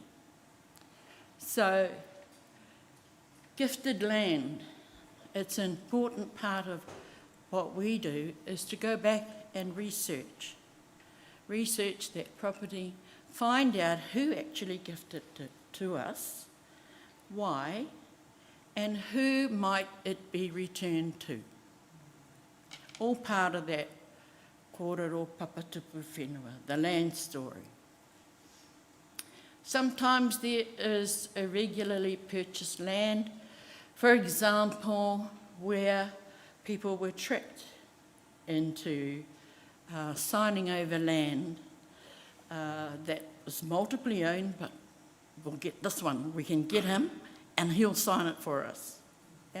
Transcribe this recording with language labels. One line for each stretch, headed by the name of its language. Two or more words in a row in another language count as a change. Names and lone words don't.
English: So, gifted land, it's an important part of what we do, is to go back and research. Research that property, find out who actually gifted it to us, why, and who might it be returned to. All part of that
Māori: kōrero papatupu whenua,
English: the land story. Sometimes there is irregularly purchased land, for example, where people were tricked into signing over land that was multiply owned, but we'll get this one, we can get him, and he'll sign it for us.